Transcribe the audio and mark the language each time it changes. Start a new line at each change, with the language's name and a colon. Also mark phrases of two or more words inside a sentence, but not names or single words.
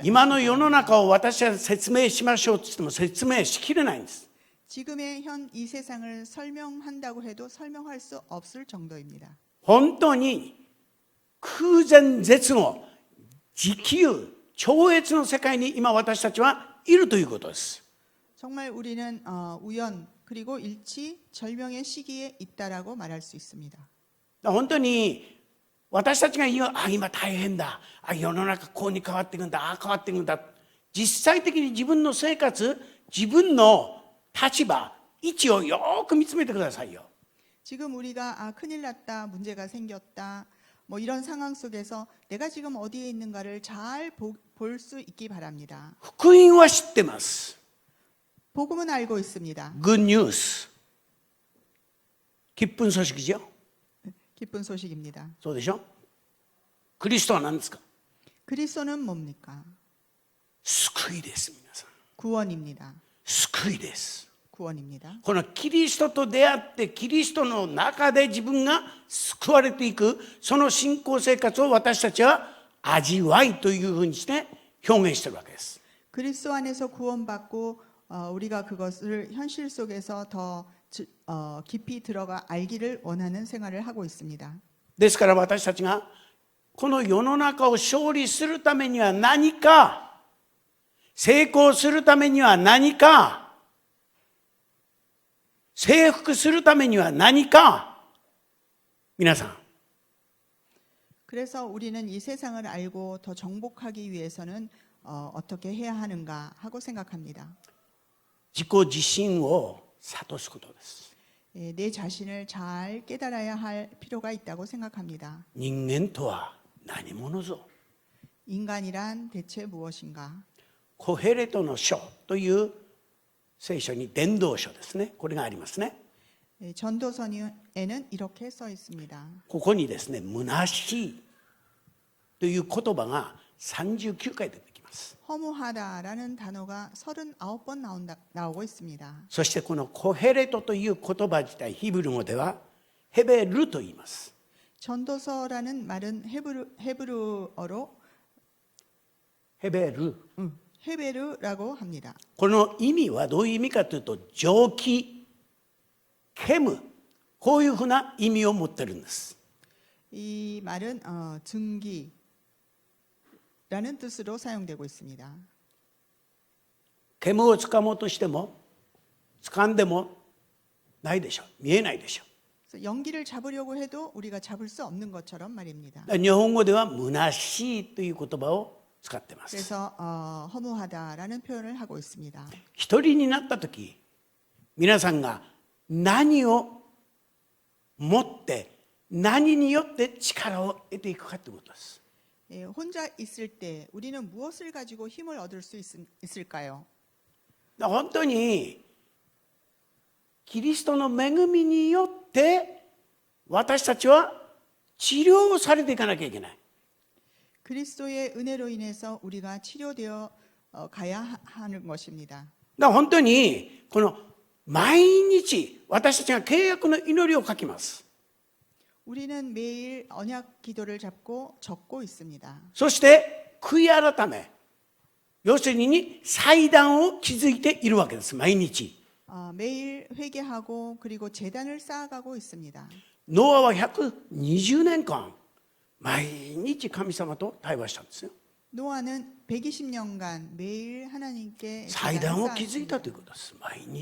Japanese: 今の世の中を私は説明しましょうと言っても説明しきれないんです。
Korean: 지금의 현 이 세상을 설명한다고 해도 설명할 수 없을 정도입니다.
Japanese: 本当に空前絶後、時空、超越の世界に今私たちはいるということです。
Korean: 정말 우리는 우연 그리고 일치 절명의 시기에 있다라고 말할 수 있습니다.
Japanese: 本当に私たちが言う、今大変だ、世の中こうに変わっていくんだ、変わっていくんだ、実際的に自分の生活、自分の立場、位置をよく見つめてくださいよ。
Korean: 지금 우리가 큰일 났다, 문제가 생겼다, 뭐 이런 상황 속에서 내가 지금 어디에 있는가를 잘 볼 수 있기 바랍니다.
Japanese: 福音は知ってます。
Korean: 복음은 알고 있습니다.
English: Good news。
Korean: 기쁜 소식이죠. 기쁜 소식입니다.
Japanese: そうでしょ。キリストは何ですか。
Korean: 그리스도는 뭡니까?
Japanese: 救いです、皆さん。
Korean: 구원입니다.
Japanese: 救いです。
Korean: 구원입니다.
Japanese: このキリストと出会ってキリストの中で自分が救われていくその信仰生活を私たちは味わいというふうにして表現しているわけです。
Korean: 그리스도 안에서 구원받고 우리가 그것을 현실 속에서 더 깊이 들어가 알기를 원하는 생활을 하고 있습니다.
Japanese: ですから私たちがこの世の中を勝利するためには何か、成功するためには何か、征服するためには何か、皆さん
Korean: 그래서 우리는 이 세상을 알고 더 정복하기 위해서는 어떻게 해야 하는가 하고 생각합니다.
Japanese: 自己自身を諭すことです。
Korean: 내 자신을 잘 깨달아야 할 필요가 있다고 생각합니다.
Japanese: 人間とは何者ぞ。
Korean: 인간이란 대체 무엇인가?
Japanese: コヘレトの書という聖書に伝道書ですね。これがありますね。
Korean: 전도서에는 이렇게 써 있습니다.
Japanese: ここにですね、虚しいという言葉が39回出てきます。
Korean: 허무하다라는 단어가 39번 나오고 있습니다.
Japanese: そしてこのコヘレトという言葉自体、ヒブル語ではヘベルと言います。
Korean: 전도서라는 말은 헤브루어로
Japanese: ヘベル。
Korean: 헤베르라고 합니다.
Japanese: この意味はどういう意味かというと、蒸気、煙、こういうふうな意味を持ってるんです。
Korean: 이 말은 증기라는 뜻으로 사용되고 있습니다.
Japanese: 煙をつかもうとしても掴んでもないでしょ。見えないでしょ。
Korean: 그래서 연기를 잡으려고 해도 우리가 잡을 수 없는 것처럼 말입니다.
Japanese: 日本語では虚しいという言葉を使ってます。
Korean: 그래서 허무하다라는 표현을 하고 있습니다.
Japanese: 一人になった時、皆さんが何を持って何によって力を得ていくかということです。
Korean: 혼자 있을 때 우리는 무엇을 가지고 힘을 얻을 수 있을까요?
Japanese: 本当にキリストの恵みによって私たちは治療をされていかなきゃいけない。
Korean: 그리스도의 은혜로 인해서 우리가 치료되어 가야 하는 것입니다.
Japanese: 本当にこの毎日私たちが契約の祈りを書きます。
Korean: 우리는 매일 언약 기도를 잡고 적고 있습니다.
Japanese: そして悔い改め、要するに祭壇を築いているわけです。毎日。
Korean: 매일 회개하고 그리고 제단을 쌓아가고 있습니다.
Japanese: ノアは120年間毎日神様と対話したんですよ。
Korean: 노아는 120년간 매일 하나님께
Japanese: 祭壇を築いたということです。毎日。